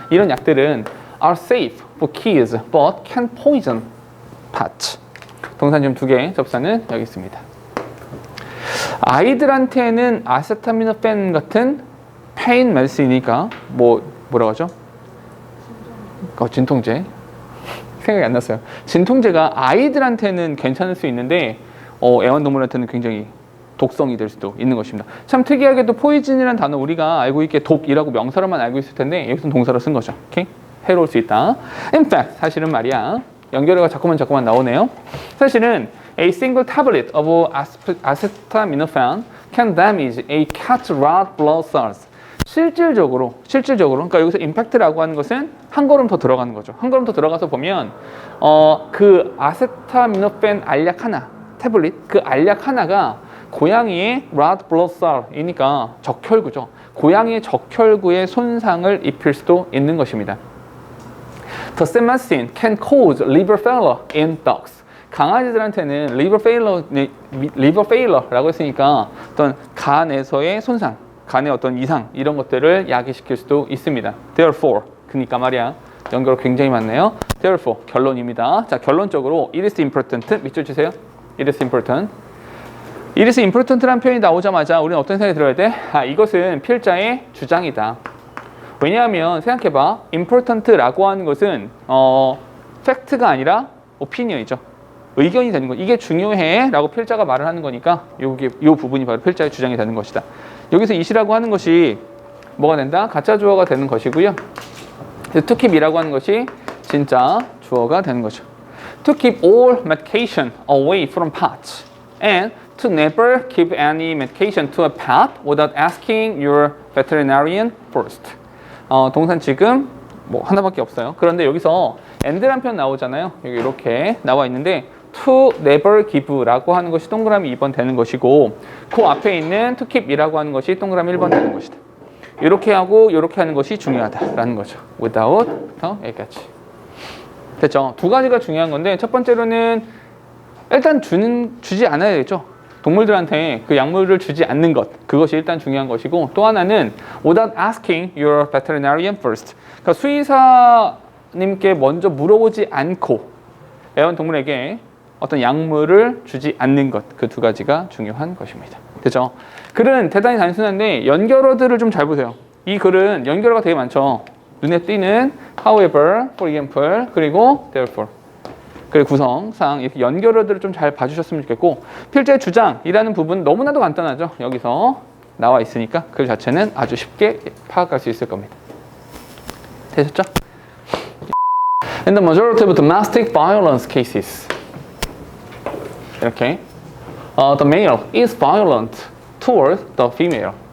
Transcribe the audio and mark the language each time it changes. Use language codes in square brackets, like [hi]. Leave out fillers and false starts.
[ko] 이런 약들은 [en] are safe for kids but can poison pets. [ko] 동사 지금 2개, 접사는 여기 있습니다. 아이들한테는 아세타미노펜 같은 페인 메디슨이니까 뭐라고 하죠? 진통제. 생각이 안 났어요. 진통제가 아이들한테는 괜찮을 수 있는데 애완동물한테는 굉장히 독성이 될 수도 있는 것입니다. 참 특이하게도 포이즌이라는 단어 우리가 알고 있게 독이라고 명사로만 알고 있을 텐데 여기서는 동사로 쓴 거죠. 오케이? 해로울 수 있다. [en] In fact, [ko] 사실은 말이야. 연결어가 자꾸만 나오네요. 사실은 [en] a single tablet of acetaminophen can damage a cat's red blood cells. [ko] 실질적으로 그러니까 여기서 임팩트라고 하는 것은 한 걸음 더 들어가는 거죠. 한 걸음 더 들어가서 보면 그 아세타미노펜 알약 하나 태블릿 그 알약 하나가 고양이의 red blood cell이니까 적혈구죠. 고양이의 적혈구에 손상을 입힐 수도 있는 것입니다. [en] The same medicine can cause liver failure in dogs. [ko] 강아지들한테는 liver failure라고 했으니까 어떤 간에서의 손상, 간의 어떤 이상 이런 것들을 야기시킬 수도 있습니다. [en] Therefore, [ko] 그러니까 말이야. 연결 굉장히 많네요. [en] Therefore, [ko] 결론입니다. 자, 결론적으로 [en] it is important. [ko] 밑줄 치세요. [en] It is important. It is important [ko] 라는 표현이 나오자마자 우리는 어떤 생각이 들어야 돼? 이것은 필자의 주장이다. 왜냐하면 생각해봐. important라고 하는 것은 팩트가 아니라 opinion이죠. 의견이 되는 거. 이게 중요해 라고 필자가 말을 하는 거니까 이 부분이 바로 필자의 주장이 되는 것이다. 여기서 it이라고 하는 것이 뭐가 된다? 가짜 주어가 되는 것이고요. to keep이라고 하는 것이 진짜 주어가 되는 거죠. [en] To keep all medication away from pets and to never give any medication to a pet without asking your veterinarian first. [ko] 동산 지금 뭐 하나밖에 없어요. 그런데 여기서 and라는 표현 나오잖아요. 여기 이렇게 나와 있는데 to never give라고 하는 것이 동그라미 2번 되는 것이고 그 앞에 있는 to keep이라고 하는 것이 동그라미 1번 되는 것이다. 이렇게 하고 이렇게 하는 것이 중요하다라는 거죠. without 여기까지. 됐죠? 2가지가 중요한 건데 첫 번째로는 일단 주지 않아야 되죠. 동물들한테 그 약물을 주지 않는 것 그것이 일단 중요한 것이고 또 하나는 [en] without asking your veterinarian first. [ko] 그러니까 수의사님께 먼저 물어보지 않고 애완동물에게 어떤 약물을 주지 않는 것, 그 두 가지가 중요한 것입니다. 됐죠? 글은 대단히 단순한데 연결어들을 좀 잘 보세요. 이 글은 연결어가 되게 많죠. 눈에 띄는 however, for example, 그리고 therefore. 그리고 구성상 이렇게 연결어들을 좀 잘 봐주셨으면 좋겠고, 필자의 주장이라는 부분 너무나도 간단하죠. 여기서 나와 있으니까 글 자체는 아주 쉽게 파악할 수 있을 겁니다. 되셨죠? [en] In the majority of domestic violence cases, [ko] 이렇게 [en] the male is violent towards the female.